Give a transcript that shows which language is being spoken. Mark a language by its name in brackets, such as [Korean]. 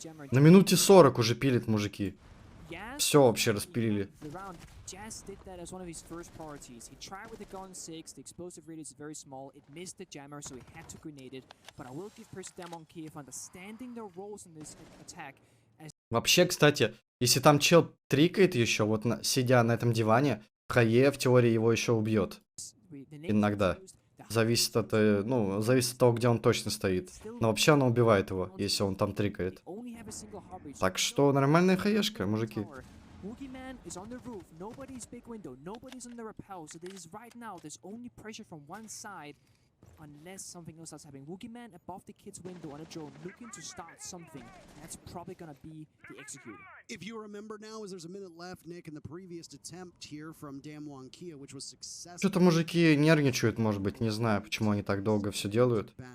[Russian] На минуте 40 уже пилит мужики. Все вообще распилили. [English] Jazz did that as one of his first priorities. He tried with the gun 6, the explosive radius is very small, it missed the jammer, so he had to grenade it. But I will give Percy Damwon Kia for understanding their roles in this attack. [Russian] Вообще, кстати, если там чел трикает еще, вот сидя на этом диване, Хае в теории его еще убьет. Иногда. Зависит от, ну, зависит от того, где он точно стоит. Но вообще она убивает его, если он там трикает. Так что нормальная хаешка, мужики. [English] Woogieman is on the roof, nobody's big window, nobody's on the rappel, so this is right now, there's only pressure from one side, unless something else is happening. Woogieman above the kid's window on a drone, looking to start something. That's probably gonna be the executor. If you remember now, as there's a minute left, Nick, in the previous attempt here from Damwon Kia, which was successful. [Russian] Что-то мужики нервничают, может быть, не знаю, почему они так долго все делают.